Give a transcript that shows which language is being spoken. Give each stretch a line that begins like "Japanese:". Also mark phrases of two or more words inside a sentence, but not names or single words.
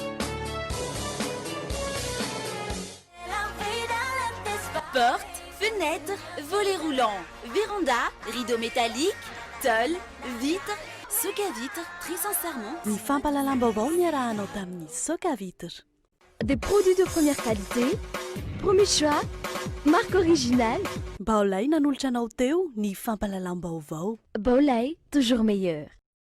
French: Porte, fenêtre, volets roulants, véranda, rideaux métalliques, tôle, vitres, soca-vitre, très sincèrement.
Malagasy: Ny fampahalalam-baovao ny arahanao tamin'ny soca-vitre.
French: Des produits de première qualité, premier choix, marque originale.
Malagasy: Baolay nanolotra anao teo ny fampahalalam-baovao. Baolay,
French: toujours meilleur.